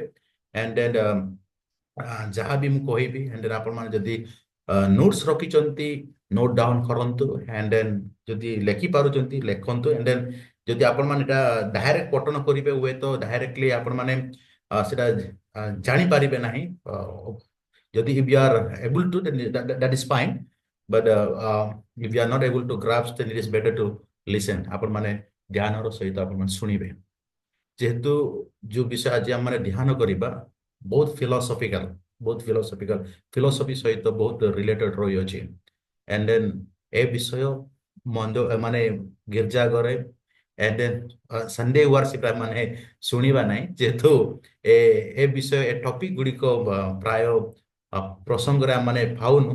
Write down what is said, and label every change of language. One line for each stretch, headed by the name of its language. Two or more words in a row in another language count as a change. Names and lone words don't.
English: and then
Odia: ଯାହା ବି ମୁଁ କହିବି
English: and then
Odia: ଆପଣମାନେ ଯଦି ନୋଟ୍ସ ରଖିଛନ୍ତି
English: note down
Odia: କରନ୍ତୁ,
English: and then
Odia: ଯଦି ଲେଖି ପାରୁଛନ୍ତି ଲେଖନ୍ତୁ।
English: and then
Odia: ଯଦି ଆପଣମାନେ ଏଇଟା ଡାଇରେକ୍ଟ ପଠନ କରିବେ ହୁଏତ ଡାଇରେକ୍ଟଲି ଆପଣମାନେ ସେଟା ଜାଣିପାରିବେ ନାହିଁ।
English: ଯଦି if you are able to, then that is fine, but if you are not able to grasp, then it is better to listen.
Odia: ଆପଣମାନେ ଧ୍ୟାନର ସହିତ ଆପଣମାନେ ଶୁଣିବେ। ଯେହେତୁ ଯୋଉ ବିଷୟ ଆଜି ଆମେ ଧ୍ୟାନ କରିବା ବହୁତ ଫିଲୋସଫିକାଲ, ବହୁତ ଫିଲୋସଫିକାଲ, ଫିଲୋସଫି ସହିତ ବହୁତ ରିଲେଟେଡ ରହିଅଛି।
English: and then
Odia: ଏ ବିଷୟ ମାନେ ଗିର୍ଜା ଘରେ
English: and then Sunday worship
Odia: ମାନେ ଶୁଣିବା ନାହିଁ, ଯେହେତୁ ଏ ଏ ବିଷୟ ଏ ଟପିକ ଗୁଡ଼ିକ ପ୍ରାୟ ପ୍ରସଙ୍ଗରେ ଆମେ ପାଉନୁ।